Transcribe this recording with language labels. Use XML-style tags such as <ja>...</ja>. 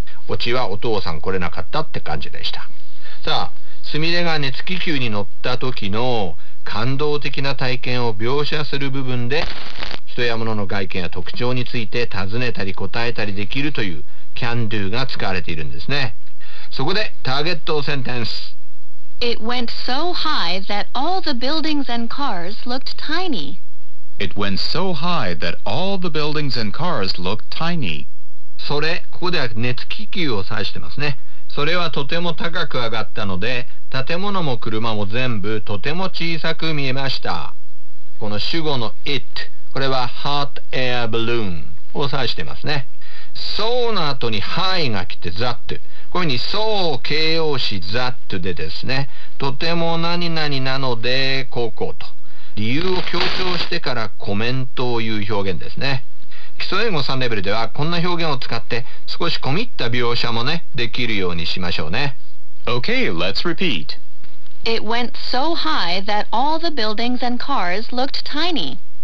<ja>オチはお父さん来れなかったって感じでした。さあ、スミレが熱気球に乗った時の感動的な体験を描写する部分で、人や物の外見や特徴について尋ねたり答えたりできるという can do が使われているんですね。そこでターゲットセンテンス。</ja> <en>It went so high that all the buildings and cars looked tiny. It went so high that all the buildings and cars looked tiny.</en> <ja>それ、ここでは熱気球を指してますね。それはとても高く上がったので、建物も車も全部とても小さく見えました。この主語の it、これは</ja> <en>hot air balloon</en> <ja>を指してますね。 so の後に high が来て that。こういうふうに、そう、形容詞、that でですね、とても何々なので、こうこうと。理由を強調してからコメントを言う表現ですね。基礎英語3レベルでは、こんな表現を使って、少し込み入った描写もね、できるようにしましょうね。</ja> <en>Okay, let's repeat. It went so high that all the buildings and cars looked tiny.</en>